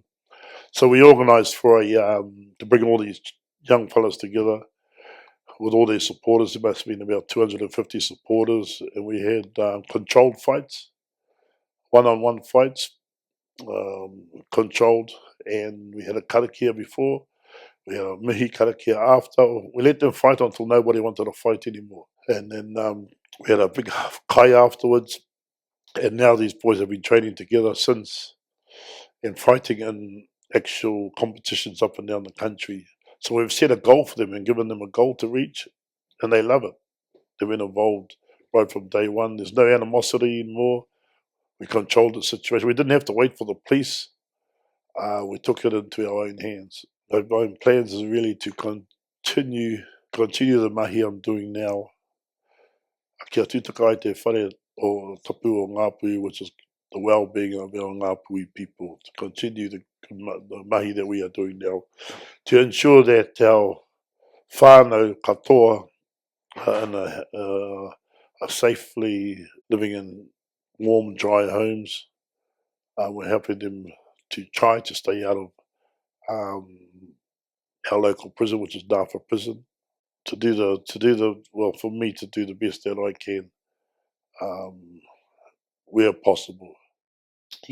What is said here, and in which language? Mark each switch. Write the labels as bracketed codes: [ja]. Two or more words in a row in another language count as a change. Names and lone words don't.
[en] So we organised for to bring all these young fellas together with all their supporters. There must have been about 250 supporters, and we had controlled fights, one-on-one fights, controlled, and we had a karakia before. We had a [mi] mihi karakia [en] after. We let them fight until nobody wanted to fight anymore. And then we had a big kai afterwards. And now these boys have been training together since and fighting in actual competitions up and down the country. So we've set a goal for them and given them a goal to reach, and they love it. They've been involved right from day one. There's no animosity anymore. We controlled the situation. We didn't have to wait for the police. We took it into our own hands. My plans is really to continue the mahi I'm doing now. [mi] Kia tūtaka ai te whare o tapu o Nga Puhi, [en] which is the well-being of our Nga Puhi people, to continue the mahi that we are doing now, to ensure that our [mi] whānau katoa [en] are safely living in warm, dry homes. We're helping them to try to stay out of um, our local prison, which is Darfa Prison, for me to do the best that I can, where possible.